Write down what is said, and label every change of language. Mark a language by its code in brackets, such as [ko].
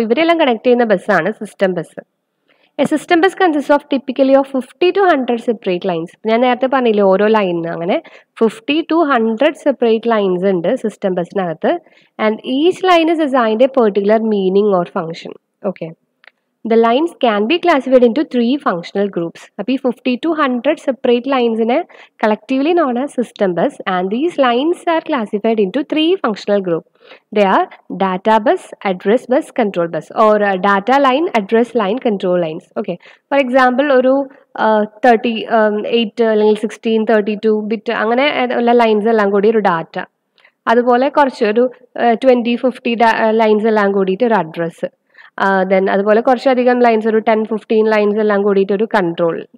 [en] so [ml] ഇവരെല്ലാം connect ചെയ്യുന്ന ബസ്സാണ് system bus. [en] A system bus consist of typically of 50 to 100 separate lines. [ml] ഞാൻ നേരത്തെ പറഞ്ഞില്ലേ ഓരോ ലൈനിന്, അങ്ങനെ 50 to 100 സെപ്പറേറ്റ് ലൈൻസ് ഉണ്ട് system ബസ്സിനകത്ത്. [en] And each line is assigned a particular meaning or function. Okay, the lines can be classified into 3 functional groups. അപ്പോൾ ഈ 50 to 100 separate lines collectively known as system bus, and these lines are classified into 3 functional groups. They are data bus, address bus, control bus, or data line, address line, control lines. [ml] Okay, for example ഒരു 38 അല്ലെങ്കിൽ 16, 32 bit അങ്ങനെ ഉള്ള lines എല്ലാം കൂടി ഒരു data. അതുപോലെ കുറച്ചൊരു 20, 50 lines എല്ലാം കൂടിയിട്ട് ഒരു അഡ്രസ്സ്. ദെൻ അതുപോലെ കുറച്ചധികം ലൈൻസ്, ഒരു 10, 15 ലൈൻസ് എല്ലാം കൂടിയിട്ട് ഒരു കൺട്രോൾ.